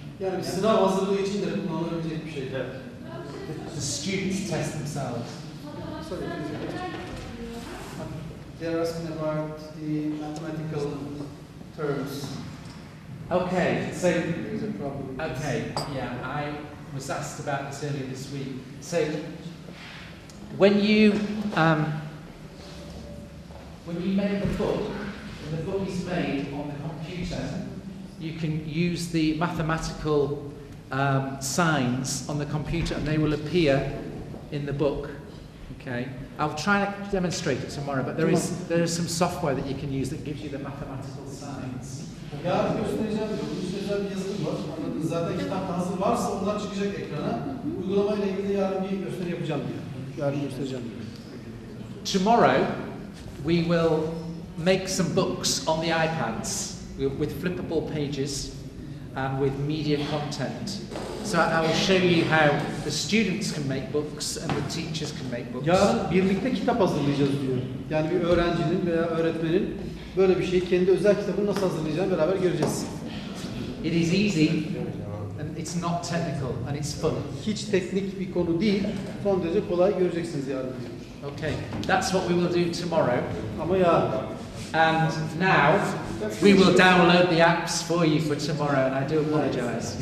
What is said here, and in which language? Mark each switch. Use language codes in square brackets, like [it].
[tr] Yani bir sınav hazırlığı için de kullanılabilecek bir şey. Evet. [en] The students test themselves. Sorry, they're asking about the mathematical terms. Okay, so There's a problem. okay, yeah, I was asked about this earlier this week. So when you make the book, when the book is made on the computer, you can use the mathematical signs on the computer and they will appear in the book. Okay, I'll try to demonstrate it tomorrow, but there is some software that you can use that gives you the mathematical signs. [tr] Yarın göstereceğim diyor. Bu özel bir yazılım var. Anladınız. Zaten kitapta hazır varsa onlar çıkacak ekrana. Uygulamayla ilgili yarın bir gösteri yapacağım diyor. Yarın göstereceğim diyor. [en] Tomorrow we will make some books on the iPads with flippable pages and with media content. So I will show you how the students can make books and the teachers can make books. [tr] Yarın birlikte kitap hazırlayacağız diyor. Yani bir öğrencinin veya öğretmenin böyle bir şeyi kendi özel kitabını nasıl hazırlayacağını beraber göreceğiz. [en] It is easy and it's not technical and it's fun. [tr] Hiç teknik bir konu değil. Son derece kolay göreceksiniz yarın diyor. [en] Okay, that's what we will do tomorrow. [tr] Ama yarın. [en] And now we will download the apps for you for tomorrow and I do apologize.